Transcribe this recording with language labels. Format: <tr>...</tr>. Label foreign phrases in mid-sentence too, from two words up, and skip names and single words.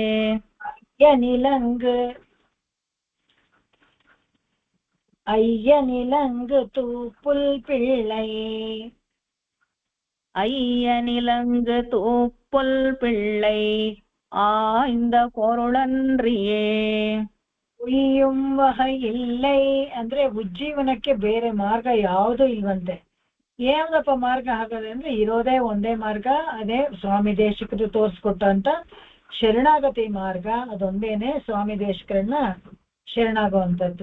<ta>ஐயனிலங்கு தூப்புல் பிள்ளை ஐயனிலங்கு தூப்புல் பிள்ளை ஆய்ந்த பொருளன்றியே உய்யும் வகையில்லை</ta> <kn>ಅಂದ್ರೆ ಉಜ್ಜೀವನಕ್ಕೆ ಬೇರೆ ಮಾರ್ಗ ಯಾವುದೂ ಇಲ್ವಂತೆ. ಏನಪ್ಪ ಮಾರ್ಗ ಹಾಗಾದ್ರೆ ಅಂದ್ರೆ ಇರೋದೇ ಒಂದೇ ಮಾರ್ಗ, ಅದೇ ಸ್ವಾಮಿ ದೇಶಿಕರು ತೋರಿಸ್ಕೊಟ್ಟಂತ ಶರಣಾಗತಿ ಮಾರ್ಗ. ಅದೊಂದೇನೆ ಸ್ವಾಮಿ ದೇಶಿಕರನ್ನ ಶರಣಾಗುವಂಥದ್ದು.</kn>